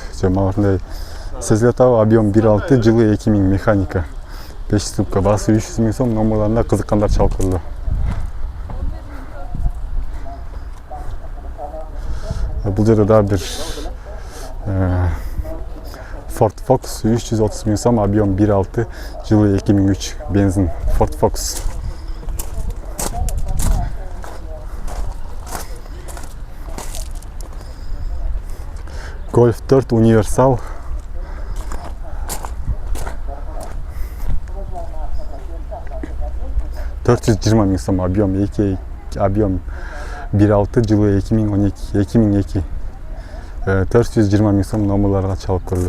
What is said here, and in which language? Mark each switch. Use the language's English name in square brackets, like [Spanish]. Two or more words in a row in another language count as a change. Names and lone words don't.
[Kyrgyz] Мындай сезилет ага, объем 1.6, жылы 2000, механика 5 ступка, баасы 300 000 сом. Номерларына кызыккандар чалып көрдү. Бул жерде да бир Ford Focus 330 000 сом, объем 1.6, жылы 2003, бензин. Ford Focus. Golf 4 универсал. $420 000 сом, объем 1.6, жылы 2002. 420 000 сом, номерларга чалып көрдү.